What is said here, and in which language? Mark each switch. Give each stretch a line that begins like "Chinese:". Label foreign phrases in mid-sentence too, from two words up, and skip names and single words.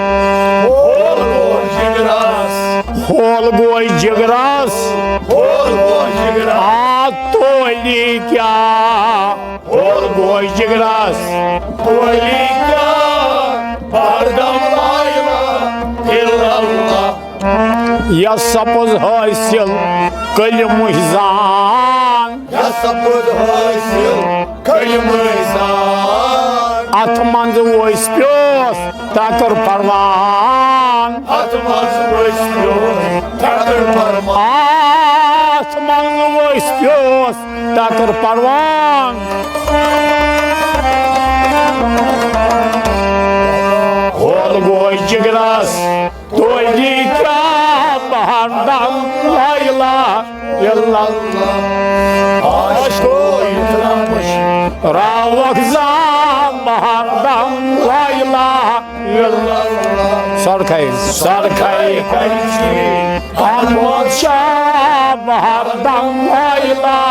Kashmiri: ہول گوے جگرس تولی کیا ہول گوے جگرس تولی کیا بہردم
Arabic: لا الہ الا اللہ
Kashmiri: یا سپز حاصل کلمہ زان یا سپز حاصل کلمہ زان اتھ منز وٲسۍ پیوس ترکر پروان اتھ منز وٲسۍ پیوس ترکر پروان اتھ منز وٲسۍ پیوس ترکر پروان ہول گوے جگرس تویی کیا بہردم
Arabic: لا الہ الا اللہ
Kashmiri: عاشقو یوتھنا مشراوکھ زہھ بہردم
Arabic: لا الہ الا اللہ
Kashmiri: سرکھے کنچی احمد شاہ بہردم
Arabic: لا الہ